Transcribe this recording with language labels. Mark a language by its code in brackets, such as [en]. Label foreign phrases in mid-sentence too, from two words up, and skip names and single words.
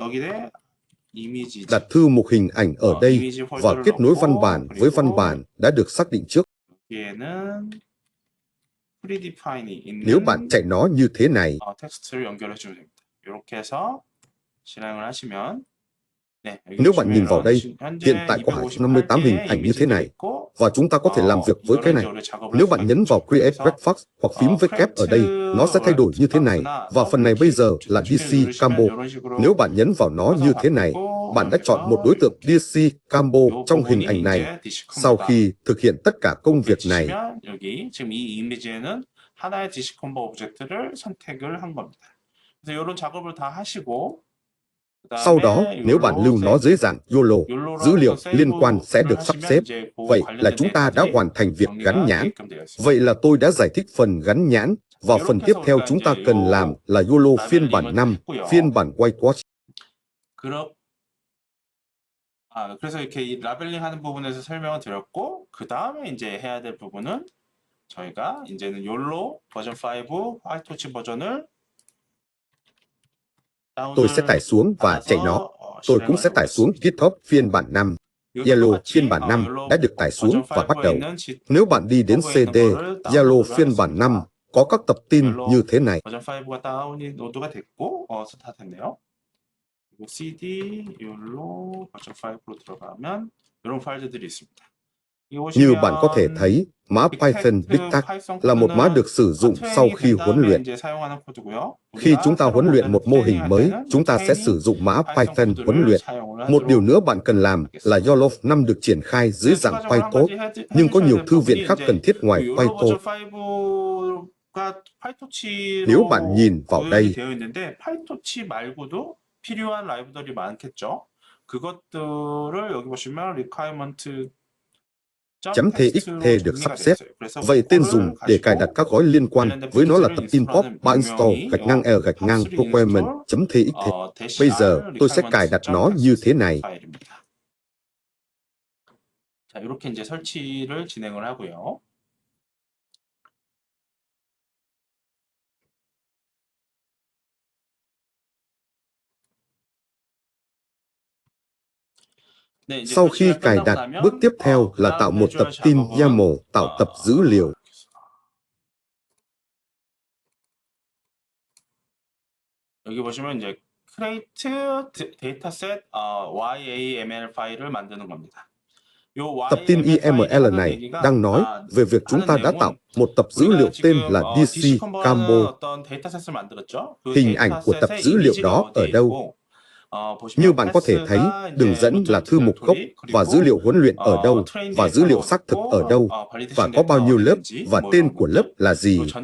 [vi] Đặt thư mục hình ảnh ở đây và kết nối văn bản với văn bản đã được xác định trước. Nếu bạn chạy nó như thế này, [ko] 실행을 하시면 [vi] Nếu bạn nhìn vào đây, hiện tại có 258 hình ảnh như thế này, và chúng ta có thể làm việc với cái này. Nếu bạn nhấn vào Create Breakfast hoặc phím W ở đây, nó sẽ thay đổi như thế này, và phần này bây giờ là DC Combo. Nếu bạn nhấn vào nó như thế này, bạn đã chọn một đối tượng DC Combo trong hình ảnh này. Sau khi thực hiện tất cả công việc này, [ko] 여기 지금 이 이미지에는 하나의 DC 콤보 오브젝트를 선택을 한 겁니다. 그래서 이런 작업을 다 하시고 [vi] sau đó, nếu bạn lưu nó dưới dạng YOLO, dữ liệu liên quan sẽ được sắp xếp. Vậy là chúng ta đã hoàn thành việc gắn nhãn. Vậy là tôi đã giải thích phần gắn nhãn, và phần tiếp theo chúng ta cần làm là YOLO phiên bản 5, phiên bản Whitewash. [ko] 그래서 이렇게 이 라벨링 하는 부분에서 설명을 드렸고, 그 다음에 이제 해야 될 부분은 저희가 이제는 YOLO 버전 5 화이트워치 버전을 [vi] Tôi sẽ tải xuống và chạy nó. Tôi cũng sẽ tải xuống GitHub phiên bản 5. Yellow phiên bản 5 đã được tải xuống và bắt đầu. Nếu bạn đi đến CD, Yellow phiên bản 5 có các tập tin như thế này. [ko] 버전 5가 다운이 노드가 됐고, 스타트됐네요. 그리고 CD, YOLO 버전 5로 들어가면 이런 파일들이 있습니다. [vi] Như bạn có thể thấy, mã Python Dictac là một mã được sử dụng sau khi huấn luyện. Khi chúng ta huấn luyện một mô hình mới, chúng ta sẽ sử dụng mã Python huấn luyện. Một điều nữa bạn cần làm là YOLO 5 được triển khai dưới dạng PyTorch, nhưng có nhiều thư viện khác cần thiết ngoài PyTorch. Nếu bạn nhìn vào đây, [ko] PyTorch 말고도 필요한 라이브러리 많겠죠. 그것들을 여기 보시면 requirement [vi] .txt được sắp xếp. Vậy tên dùng để cài đặt các gói liên quan với nó là tập import /requirement.txt. Bây giờ tôi sẽ cài đặt nó như thế này. [ko] 자, 이렇게 이제 설치를 진행을 하고요. [vi] Sau khi cài đặt, bước tiếp theo là tạo một tập tin YAML, tạo tập dữ liệu. [ko] 여기 보시면 이제 [en] create dataset YAML [ko] 파일을 만드는 겁니다. [vi] Tập tin YAML này đang nói về việc chúng ta đã tạo một tập dữ liệu tên là DC Combo. Hình ảnh của tập dữ liệu đó ở đâu? Như bạn có thể thấy, đường dẫn là thư mục gốc và dữ liệu huấn luyện ở đâu, và dữ liệu xác thực ở đâu, và có bao nhiêu lớp, và tên của lớp là gì.